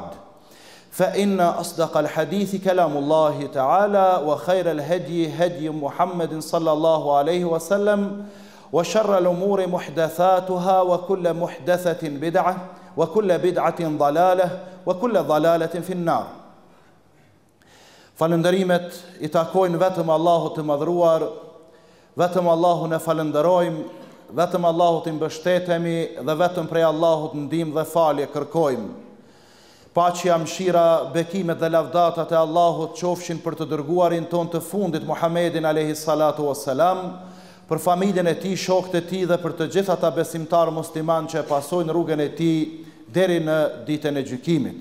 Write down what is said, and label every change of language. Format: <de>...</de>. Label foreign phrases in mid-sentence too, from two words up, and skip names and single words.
<ar>فإن أصدق الحديث كلام الله تعالى وخير الهدي هدي محمد صلى الله عليه وسلم وشر الأمور محدثاتها وكل محدثة بدعة وكل بدعة ضلالة وكل ضلالة في النار.</ar> <sq>Falënderimet I takojnë vetëm Allahut të madhruar, vetëm Allahun e falënderojmë, vetëm Allahut I mbështetemi dhe vetëm prej Allahut ndihmë dhe falje kërkojmë. Paqja, mëshira, bekimet dhe lavdatat e Allahut qofshin për të dërguarin ton të fundit Muhammedin</sq> <ar>عليه الصلاة والسلام,</ar> <sq>për familjen e tij, shokët e tij dhe për të gjithë ata besimtar musliman që pasojnë rrugën e tij deri në ditën e gjykimit.</sq>